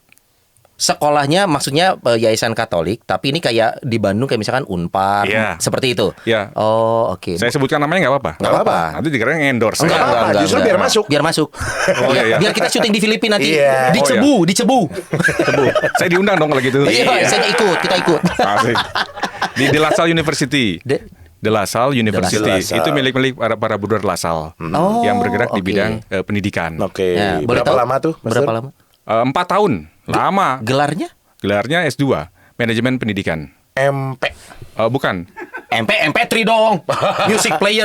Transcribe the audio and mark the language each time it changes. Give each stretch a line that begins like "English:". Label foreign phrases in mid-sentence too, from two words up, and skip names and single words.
Indonesian: Sekolahnya maksudnya yayasan Katolik, tapi ini kayak di Bandung kayak misalkan Unpad, Iya. seperti itu. Iya. Oh, oke. Saya sebutkan namanya nggak apa-apa. Nggak apa-apa. Nanti dikira endorse. Enggak saya. apa-apa, justru biar masuk. Biar masuk. Oh, iya, iya. Biar kita syuting di Filipina nanti. Iya. Dicebu. Tebu. Saya diundang dong kalau gitu. Iya, saya ikut, kita ikut. Asik. Di De La Salle University. De La Salle University. De La Salle. Itu milik para Bruder La Salle Oh, yang bergerak di oke. bidang pendidikan. Oke. Ya, boleh Berapa tahu? lama tuh? Mas Berapa Dur? lama? 4 tahun. Lama. Gelarnya? Gelarnya S2, Manajemen Pendidikan. MP. Bukan. MP3 dong.
English: Music player.